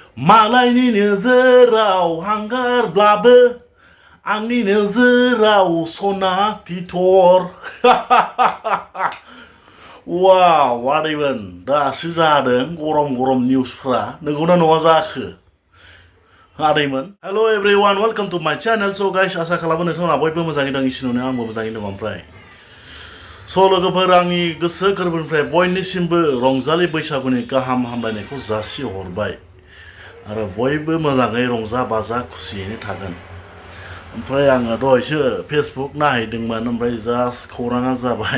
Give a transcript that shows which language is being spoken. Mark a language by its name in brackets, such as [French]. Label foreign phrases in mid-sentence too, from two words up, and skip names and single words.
[Bodo] मालायनि नोजोराव हांगारब्लाबो आंनि नोजोराव सना फिथर वाव आदैमोन दासो जादों गरम गरम निउसफ्रा नंगौना नङा जाखो आदैमोन [English] hello everyone welcome to my channel so guys [Bodo] आशा खालामो नोंथांमोना बयबो मोजाङै दं इसोरनि आंबो मोजाङै दं ओमफ्राय लोगोफोर आंनि गोसो गोरबोनिफ्राय बयनिसिमबो रंजालि बैसागुनि गाहाम हामलायनायखौ जासिहरबाय आरो बयबो मोजाङै रंजा बाजा खुसियैनो थागोन ओमफ्राय आङो दहायसो फेसबुक नायहैदोंमोन ओमफ्राय जास्ट खौराङा जाबाय